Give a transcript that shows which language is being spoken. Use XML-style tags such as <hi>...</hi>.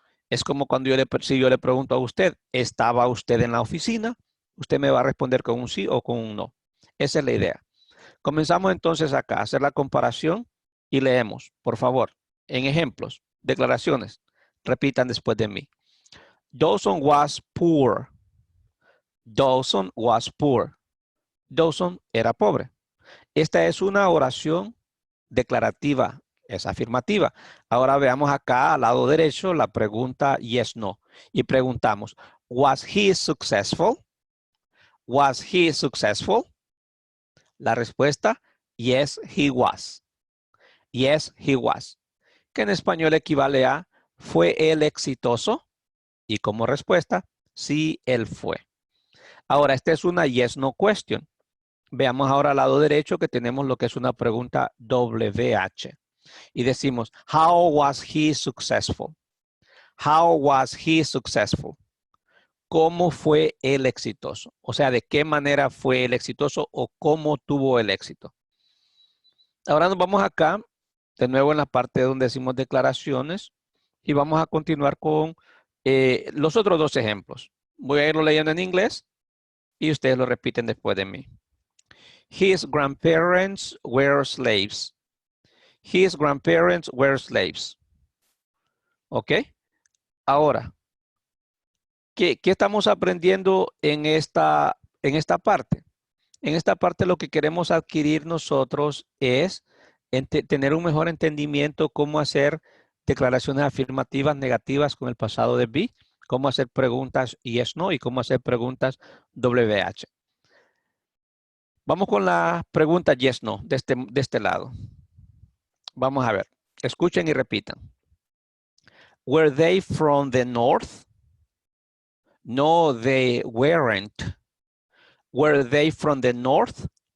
<es>Es como cuando si yo le pregunto a usted, ¿estaba usted en la oficina? Usted me va a responder con un sí o con un no. Esa es la idea. Comenzamos entonces acá a hacer la comparación y leemos, por favor, en ejemplos, declaraciones. Repitan después de mí.</es> <en>Dawson was poor. Dawson was poor.</en> <es>Dawson era pobre. Esta es una oración declarativa, es afirmativa. Ahora veamos acá al lado derecho la pregunta yes, no. Y preguntamos,</es> <en>was he successful? Was he successful?</en> <es>La respuesta,</es> <en>yes, he was. Yes, he was.</en> <es>Que en español equivale a, ¿fue él exitoso? Y como respuesta, sí, él fue. Ahora, esta es una yes, no question. Veamos ahora al lado derecho que tenemos lo que es una pregunta WH. Y decimos,</es> <en>how was he successful? How was he successful?</en> <es>¿Cómo fue el exitoso? O sea, ¿de qué manera fue el exitoso o cómo tuvo el éxito? Ahora nos vamos acá, de nuevo en la parte donde decimos declaraciones, y vamos a continuar con los otros dos ejemplos. Voy a irlo leyendo en inglés y ustedes lo repiten después de mí.</es> <en>His grandparents were slaves. His grandparents were slaves. ¿Ok?</en> <es>Ahora, ¿qué estamos aprendiendo en esta parte? En esta parte lo que queremos adquirir nosotros es tener un mejor entendimiento cómo hacer declaraciones afirmativas negativas con el pasado de be, cómo hacer preguntas yes, no y cómo hacer preguntas WH. Vamos con la pregunta yes, no de este lado. Vamos a ver. Escuchen y repitan.</es> <en>Were they from the north? No, they weren't. Were they from the north?</en>